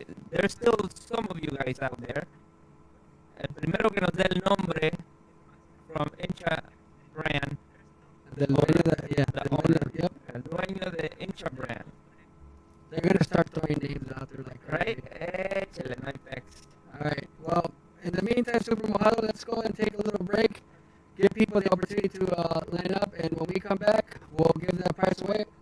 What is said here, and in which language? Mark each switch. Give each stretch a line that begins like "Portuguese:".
English: There's still some of you guys out there.
Spanish: El primero que nos dé el nombre
English: from
Spanish: hincha brand. Del dueño de, yeah.
English: The
Spanish: del
English: owner.
Spanish: dueño, yep. El dueño de hincha brand.
English: They're gonna start throwing names out there like Right? crazy.
Spanish: Échale, no hay pex.
English: All right. Well, in the meantime, Super Mojado, let's go and take a little break. Give people the opportunity to line up, and when we come back, we'll give that prize away.